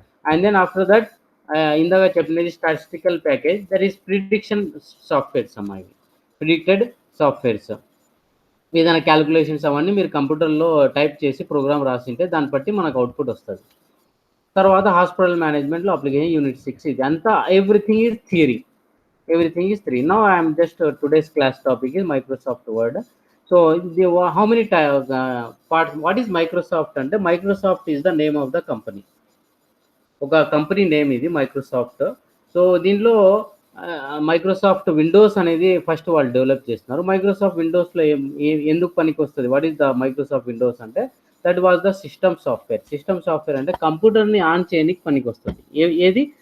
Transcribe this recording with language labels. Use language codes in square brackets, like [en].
[en] and then after that [te] ఇందాక చెప్పినది [en] statistical package, that is prediction softwares [te] అమ్మా. ఇవి ప్రిడిక్టెడ్ సాఫ్ట్వేర్స్. ఏదైనా క్యాలిక్యులేషన్స్ అవన్నీ మీరు కంప్యూటర్లో టైప్ చేసి ప్రోగ్రామ్ రాసింటే దాన్ని బట్టి మనకు అవుట్పుట్ వస్తుంది. తర్వాత హాస్పిటల్ మేనేజ్మెంట్లో అప్లికేషన్ యూనిట్ 6. ఇది అంతా [en] Everything is theory. Everything is 3. Now I am just today's class topic is Microsoft Word. So how many parts? What is Microsoft? And Microsoft is the name of the company. [te] ఒక company name ఇది Microsoft. So దీనిలో Microsoft Windows అనేది first వాళ్ళు develop చేస్తున్నారు. Microsoft విండోస్లో ఎందుకు పనికి వస్తుంది? [en] what is the Microsoft Windows [te] అంటే [en] That was the system software. [te] System software అంటే కంప్యూటర్ని ఆన్ చేయడానికి పనికి వస్తుంది. ఏది?